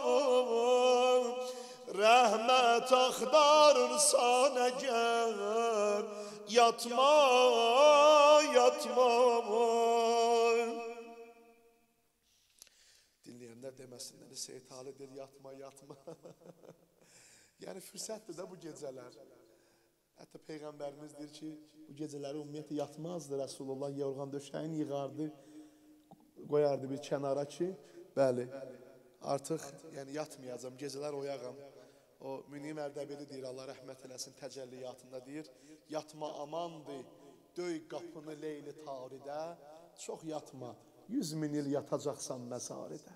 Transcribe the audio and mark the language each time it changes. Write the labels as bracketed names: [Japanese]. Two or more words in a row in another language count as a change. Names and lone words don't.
[Turkish] Rahmet aktarırsan eğer, yatma, yatma. Dinleyenler demesinler, Seyit Ali'dir, yatma, yatma. [Azerbaijani] Yani fürsətdir də bu gecələr. Hətta Peyğəmbərimiz deyir ki, bu gecələri ümumiyyətlə yatmazdı Rasulullah, yorğan döşəyin yığardı, qoyardı bir kənara ki, bəli, artıq yəni yatmayacam, gecələr oyağam. O Münim Ərdəbili deyir, Allah rəhmət eləsin, təcəlliyatında deyir, yatma amandır, döy qapını leyli taridə, çox yatma, 100 min il yatacaqsan məzaridə.